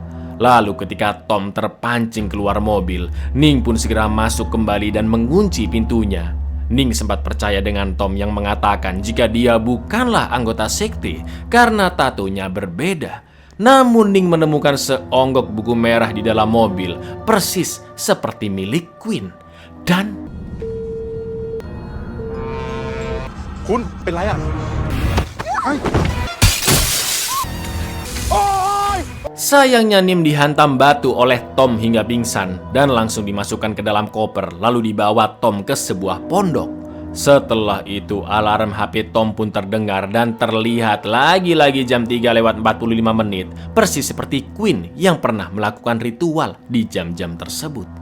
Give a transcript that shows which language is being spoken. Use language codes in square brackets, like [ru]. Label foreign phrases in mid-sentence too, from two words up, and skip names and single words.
[id] Lalu ketika Tom terpancing keluar mobil, Ning pun segera masuk kembali dan mengunci pintunya. Ning sempat percaya dengan Tom yang mengatakan jika dia bukanlah anggota sekte karena tatonya berbeda. Namun Ning menemukan seonggok buku merah di dalam mobil, persis seperti milik Queen. Dan... [th] คุณเป็นไรอ่ะ [id] Sayangnya Nim dihantam batu oleh Tom hingga pingsan dan langsung dimasukkan ke dalam koper lalu dibawa Tom ke sebuah pondok. Setelah itu alarm HP Tom pun terdengar dan terlihat lagi-lagi jam 3:45 menit, persis seperti Queen yang pernah melakukan ritual di jam-jam tersebut.